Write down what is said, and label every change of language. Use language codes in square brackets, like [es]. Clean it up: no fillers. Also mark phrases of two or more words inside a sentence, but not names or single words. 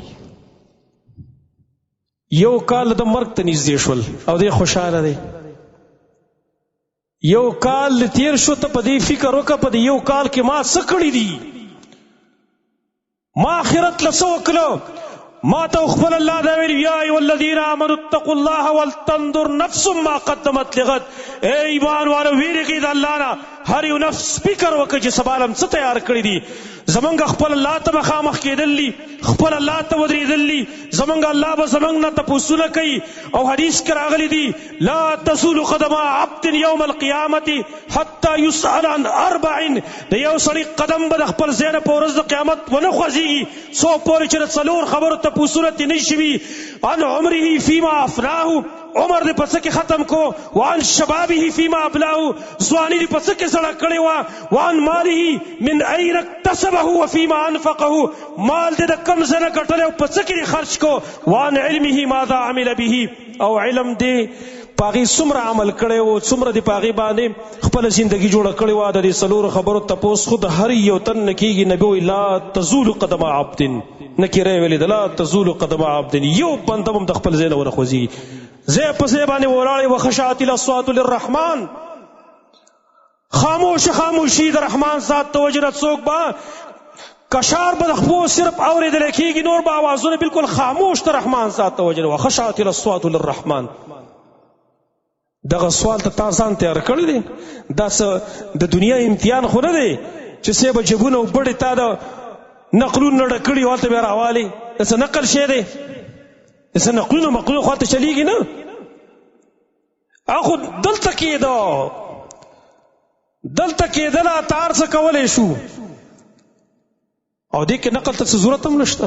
[ps] یو کال د مرګ ته نږدې شول او دی خوشحاله دی. یو کال تیر شو ته په دې فکر وکړه په دې یو کال کې ما څه کړي دي؟ ما آخرت له څه وکړه؟ ما ته خپل الله دا ویل [ar] یا ایها الذین آمنوا اتقوا الله ولتنظر نفس ما قدمت لغد. [ps] اے ایمان والو ویریږئ د الله نه، هر یو نفس فکر وکړي چې سبا له څه تیار کړي دي. زمونږ خپل الله ته مخامخ کېدل دي، خپل الله ته ودرېدل دي. زمونږ الله به زمونږ نه تپوسونه کوي او حدیث کې راغلی دي [ar] لا تزول قدم عبد یوم القیامة حتی یسأل عن اربع. [ps] د یو سړي قدم به د خپل ځای نه په ورځ د قیامت ونه خوځېږي څو پورې چې د څلور خبرو تپوسونه ترې نه شي. [ar] عن عمره فیما افناه، [ps] عمر دې په څه کې ختم کو. [ar] وعن شبابه فیما ابلاه، [ps] ځواني دې په څه کې زړه کړې وه. [ar] وعن ماله من اين اکتسبه وفیما انفقه، [ps] مال دې د کوم ځای نه ګټلی او په څه کې دې خرج کو. [ar] وعن علمه ماذا عمل به، [ps] او علم دې په هغې څومره عمل کړی و، څومره دې په هغې باندې خپله زندګي جوړه کړې وه. د دې څلورو خبرو تپوس خو د هر یو تن نه کېږي. نبي وایي [ar] لا تزول قدم عبد، [ps] نکیره ویلې ده [ar] لا تزول قدم عبد، [ps] یو بنده هم د خپل ځای نه ونه خوځېږي. ځای په ځای باندې ولاړې [ar] وخشعت الاصوات للرحمن، [ps] خاموشي د رحمان ذات ته وجه نه څوک به کشار به د خپو صرف اورېدلی کېږي، نور به اوازونه بالکل خاموش د رحمان ذات ته وجه نه [ar] وخشعت الاصوات للرحمن. [ps] دغه سوال ته تا ځان تیار کړی دی؟ دا څه د دنیا امتحان خو نه دی چې څه به جبونه او بډې تا د نقلونه ډک کړي هلته بیا راوالې. د څه نقل شی دی؟ د څه نقلونه مقلونه خو هلته چلیږي نه. خو دلته کېده لا تار څه کولی شو او دې کې نقل ته څه ضرورت هم نشته.